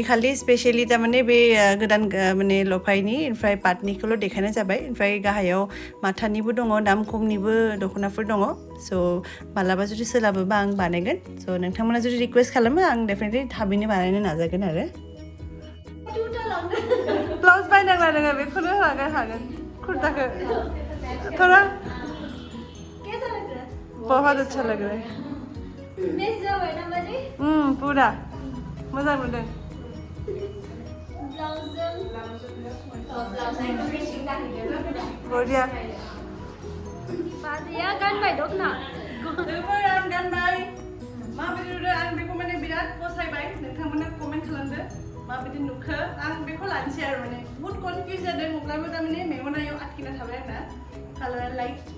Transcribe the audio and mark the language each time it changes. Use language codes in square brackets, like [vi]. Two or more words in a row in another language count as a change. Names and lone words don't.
[brx] खालि स्पेशलि थारमाने बे गोदान माने लफायनि ओमफ्राय पाटनिखौल' देखायनाय जाबाय ओमफ्राय गाहायाव माथानिबो दङ दाम खमनिबो दख'नाफोर दङ स' मालाबा जुदि सोलाबोबा आं बानायगोन स' नोंथांमोना जुदि रिक्वेस्ट खालामो आं डेफिनेटलि थाबैनो बानायनो नाजागोन आरो ब्लाउज बायनांला नोङो बेखौनो हागोन कुर्ताखौ [hi] थोड़ा बहुत अच्छा लग रहा है [brx] पूरा मोजां मोनदों बरिया बाजैया गानबाय दख'ना लोगोफोर आं गानबाय माबायदि नुदों आं बेखौ माने बिराद फसायबाय नोंथांमोना कमेन्ट खालामदो माबायदि नुखो आं बेखौ लानोसै आरो माने बहुत कनफिउज जादों अब्लाबो थारमाने मेगनाव आटकिना थाबाय आंना कालारा लाइट